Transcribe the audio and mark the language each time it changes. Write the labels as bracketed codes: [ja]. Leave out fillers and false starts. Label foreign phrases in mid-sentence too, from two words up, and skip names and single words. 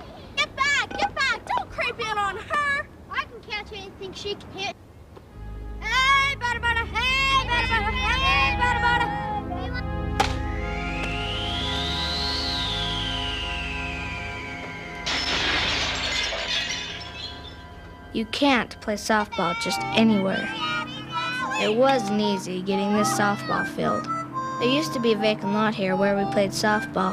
[en] Get back! Get back! Don't creep in on her! I can catch anything she can hit. Hey, bada bada! Hey, bada bada! Hey, bada bada! You can't play softball just anywhere. It wasn't easy getting this softball field. There used to be a vacant lot here where we played softball.